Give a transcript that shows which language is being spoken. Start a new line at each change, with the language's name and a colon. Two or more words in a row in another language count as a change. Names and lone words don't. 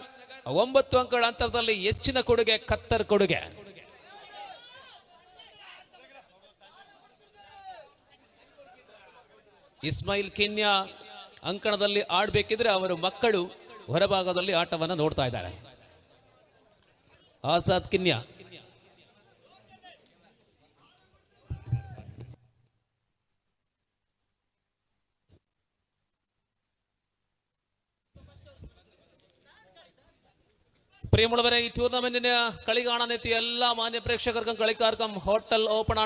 Kannada: 9 ಅಂಕಗಳ ಅಂತರದಲ್ಲಿ ಹೆಚ್ಚಿನ ಕೊಡುಗೆ ಖತ್ತರ್ ಕೊಡುಗೆ. ಇಸ್ಮಾಯಿಲ್ ಕಿನ್ಯಾ ಅಂಕಣದಲ್ಲಿ ಆಡಬೇಕಿದ್ರೆ ಅವರು ಮಕ್ಕಳು ಹೊರಭಾಗದಲ್ಲಿ ಆಟವನ್ನು ನೋಡ್ತಾ ಇದ್ದಾರೆ.
Malayalam: ಆಜಾದ್ ಕಿನ್ಯಾ പ്രിയമുള്ളവരെ, ഈ ടൂർണമെന്റിന് കളി കാണാനെത്തിയ എല്ലാ മാന്യ പ്രേക്ഷകർക്കും കളിക്കാർക്കും
English: hotel open
Malayalam: ആണ്.